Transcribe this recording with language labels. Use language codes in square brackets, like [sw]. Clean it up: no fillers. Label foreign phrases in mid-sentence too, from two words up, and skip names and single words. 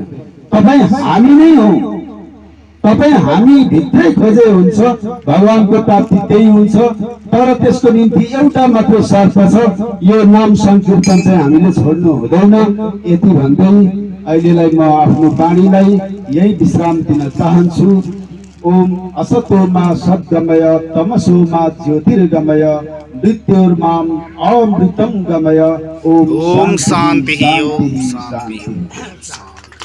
[ne] तपाईँ हामी नै हौ, तपाईँ हामी भित्रै खोजे हुन्छ, भगवानको प्राप्ति त्यही हुन्छ। तर त्यसको निम्ति एउटा मात्र शर्त छ, यो नाम संकीर्तन चाहिँ हामीले छोड्नु हुँदैन। यति भन्दै अहिलेलाई म आफ्नो वाणीलाई यही विश्राम दिन चाहन्छु। [sa] ओम असतोमा सद्गमय तमसोमा ज्योतिर्गमय मृत्योर्माम अमृतं गमय। ओम शान्ति।